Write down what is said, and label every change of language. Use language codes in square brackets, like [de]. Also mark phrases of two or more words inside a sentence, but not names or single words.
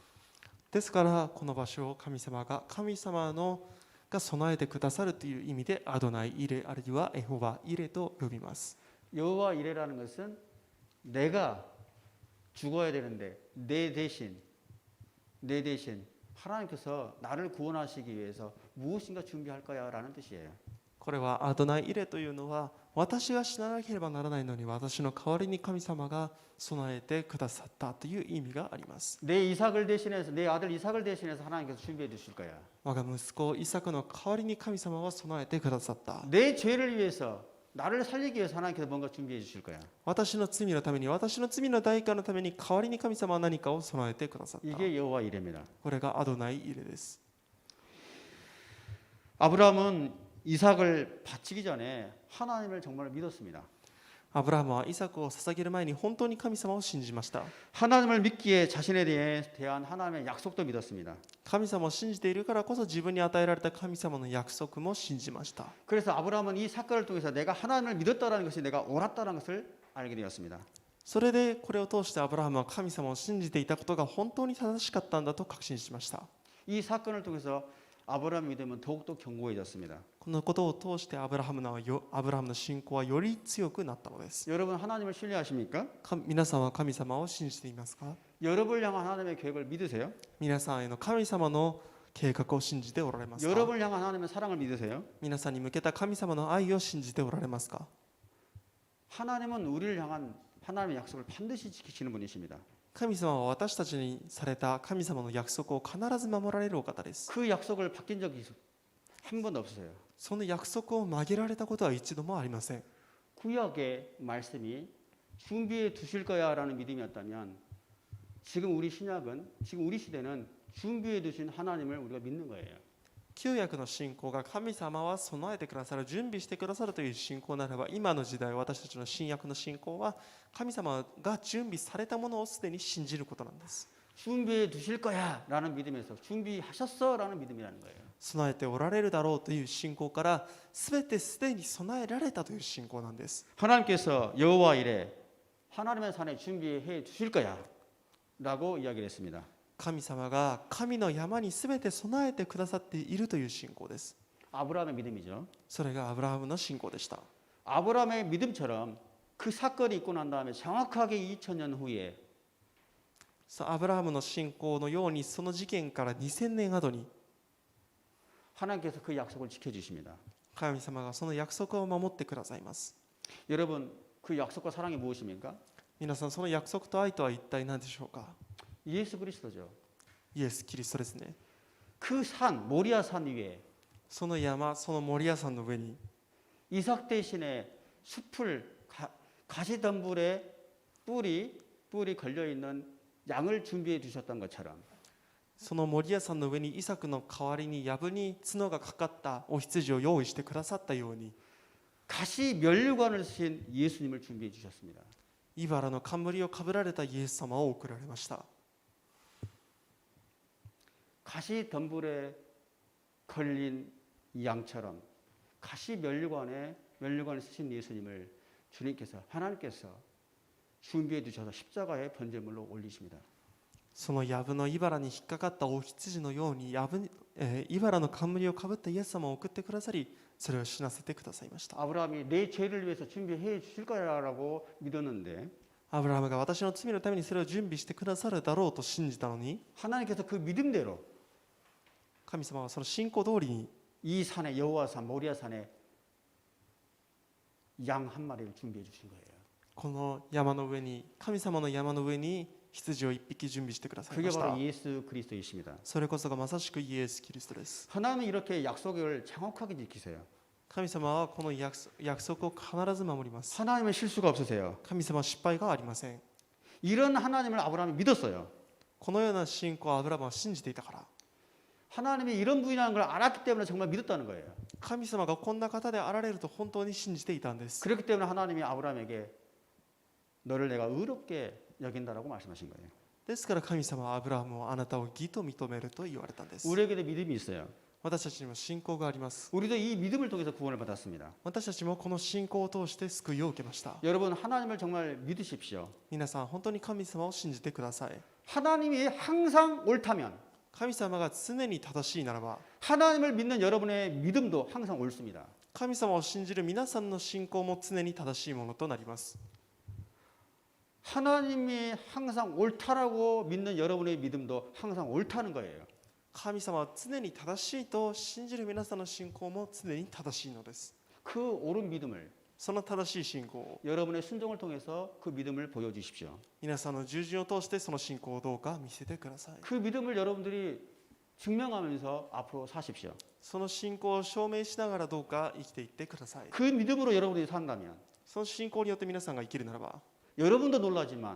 [ja] ですからこの場所を神様が備えてくださるという意味でアドナイイレあるいはエホバイレと呼びます。 [ko] 여호와 이레라는 것은 내가 죽어야 되는데 내 대신 하나님께서 나를 구원하시기 위해서 무엇인가 준비할 거야라는 뜻이에요. [ja] これはアドナイイレというのは私が死ななければならないのに私の代わりに神様が備えてくださったという意味があります。 [ko] 내 이삭을 대신해서 내 아들 이삭을 대신해서 하나님께서 준비해 주실 거야. [ja] 我が息子イサクの代わりに神様は備えてくださった。 [ko] 내 죄를 위해서 나를 살리기 위해서 하나님께서 뭔가 준비해 주실 거야. [ja] 私の罪のために私の罪の代価のために代わりに神様は何かを備えてくださった。 [ko] 이게 여호와 이레입니다. [ja] これがアドナイイレです。 [ko] 아브라함은 이삭을 바치기 전에 하나님을 정말 믿었습니다. [ja] アブラハムはイサクを捧げる前に本当に神様を信じました。 [ko] 하나님을 믿기에 자신에 대한 하나님의 약속도 믿었습니다. [ja] 神様を信じているからこそ自分に与えられた神様の約束も信じました。 [ko] 그래서 아브라함은 이 사건을 통해서 내가 하나님을 믿었다라는 것이 내가 옳았다는 것을 알게 되었습니다. [ja] それでこれを通してアブラハムは神様を信じていたことが本当に正しかったんだと確信しました。 [ko] 이 사건을 통해서 아브라함의 믿음은 더욱더 견고해졌습니다. [ja] このことを通してアブラハムの信仰はより強くなったのです。 [ko] 여러분 하나님을 신뢰하십니까? [ja] 皆さんは神様を信じていますか？ [ko] 여러분을 향한 하나님의 계획을 믿으세요? [ja] 皆さんへの神様の計画を信じておられますか？ [ko] 여러분을 향한 하나님의 사랑을 믿으세요? [ja] 皆さんに向けた神様の愛を信じておられますか？ [ko] 하나님은 우리를 향한 하나님의 약속을 반드시 지키시는 분이십니다. [ja] 神様は私たちにされた神様の約束を必ず守られるお方です。 [ko] 그 약속을 바뀐 적이 한 번도 없어요. [ja] その約束を曲げられたことは一度もありません。 [ko] 구약의 말씀이 준비해 두실 거야라는 믿음이었다면 지금 우리 시대는 준비해 두신 하나님을 우리가 믿는 거예요. [ja] 旧約の信仰が神様は備えてくださる、準備してくださるという信仰ならば、今の時代私たちの新約の信仰は神様が準備されたものをすでに信じることなんです。 [ko] 준비해 두실 거야라는 믿음에서 준비하셨어라는 믿음이라는 거예요. [ja] 備えておられるだろうという信仰から全てすでに備えられたという信仰なんです。 [ko] 하나님께서 여호와 이레 하나님의 산에 준비해 두실 거야라고 이야기를 했습니다. [ja] 神様が神の山に全て備えてくださっているという信仰です。 [ko] 아브라함의 믿음이죠. [ja] それがアブラハムの信仰でした。 [ko] 아브라함의 믿음처럼 그 사건이 있고 난 다음에 정확하게 2000년 후에 [ja] アブラハムの信仰のようにその事件から2000年後に [ko] 하나님께서 그 약속을 지켜주십니다. [ja] 神様がその約束を守ってくださいます。 [ko] 여러분 그 약속과 사랑이 무엇입니까? [ja] 皆さんその約束と愛とは一体何でしょうか？ [ko] 예수 그리스도죠. [ja] イエス・キリストですね。 [ko] 그 산 모리아 산 위에 [ja] その山、そのモリア山の上に [ko] 이삭 대신에 숲을 가시덤불에 뿔이 걸려 있는 양을 준비해 주셨던 것처럼 [ja] そのモリア山の上にイサクの代わりに藪に角がかかったお羊を用意してくださったように [ko] 가시 면류관을 쓰신 예수님을 준비해 주셨습니다. [ja] 茨の冠をかぶられたイエス様を送られました。 [ko] 가시 덤불에 걸린 양처럼 가시 면류관을 쓰신 예수님을 주님께서 하나님께서 준비해 주셔서 십자가의 번제물로 올리십니다. [ja] その藪の茨に引っかかったお羊のように茨の冠をかぶったイエス様を送ってくださり、それを死なせてくださいました。 [ko] 아브라함이 내 죄를 위해서 준비해 주실 거라고 믿었는데 [ja] アブラハムが私の罪のためにそれを準備してくださるだろうと信じたのに、 [ko] 하나님께서 그 믿음대로 [ja] 神様はその信仰通りに [ko] 이 산에 여호와산 모리아 산에 양 한 마리를 준비해 주신 거예요. [ja] この山の上に神様の山の上に羊を1匹準備してください [ko] 그게 [ja] ました [ko] 바로 예수 그리스도이십니다. [ja] それこそがまさしくイエス・キリストです [ko] 하나님이 이렇게 약속을 정확하게 지키세요. [ja] 神様はこの約束を必ず守ります [ko] 하나님은 실수가 없으세요. [ja] 神様は失敗がありません [ko] 이런 하나님을 아브라함이 믿었어요. [ja] このような信仰をアブラハムは信じていたから [ko] 하나님이 이런 분이라는 걸 알았기 때문에 정말 믿었다는 거예요. [ja] 神様がこんな方であられると本当に信じていたんです [ko] 그렇기 때문에 하나님이 아브라함에게 너를 내가 의롭게 여긴다라고 말씀하신 거예요. [ja] ですから神様はアブラハムをあなたを義と認めると言われたんです [ko] 우리에게도 믿음이 있어요. [ja] 私たちにも信仰があります [ko] 우리도 이 믿음을 통해서 구원을 받았습니다. [ja] 私たちもこの信仰を通して救いを受けました [ko] 여러분 하나님을 정말 믿으십시오. [ja] 皆さん本当に神様を信じてください [ko] 하나님이 항상 옳다면 [ja] 神様が常に正しいならば [ko] 하나님을 믿는 여러분의 믿음도 항상 옳습니다. [ja] 神様を信じる皆さんの信仰も常に正しいものとなります [ko] 하나님이 항상 옳다라고 믿는 여러분의 믿음도 항상 옳다는 거예요. [ja] 神様は常に正しいと信じる皆さんの信仰も常に正しいのです [ko] 그 옳은 믿음을 [ja] その正しい信仰を [ko] 여러분의 순종을 통해서 그 믿음을 보여주십시오. [ja] 皆さんの従順を通してその信仰をどうか見せてください [ko] 그 믿음을 여러분들이 증명하면서 앞으로 사십시오. [ja] その信仰を証明しながらどうか生きていってください [ko] 그 믿음으로 여러분들이 산다면 [ja] その信仰によって皆さんが生きるならば [ko] 여러분도 놀라지만